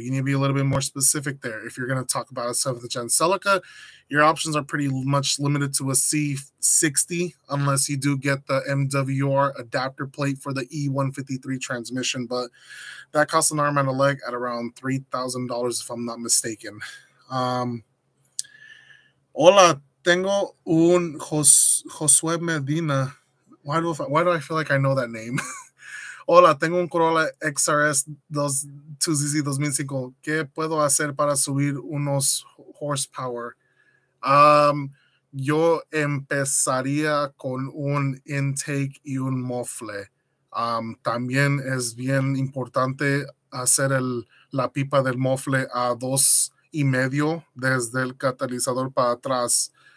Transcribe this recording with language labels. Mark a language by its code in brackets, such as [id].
[en] You need to be a little bit more specific there. If you're going to talk about a 7th gen Celica, your options are pretty much limited to a C60, unless you do get the MWR adapter plate for the E153 transmission, but that costs an arm and a leg at around $3,000 if I'm not mistaken. [es] Hola, tengo un Josué Medina. [en] Why do I feel like I know that name? [es] Hola, tengo un Corolla XRS 2ZZ 2005. ¿Qué puedo hacer para subir unos horsepower? Yo empezaría con un intake y un mofle. También es bien importante hacer la pipa del mofle a 2.5 desde el catalizador para atrás.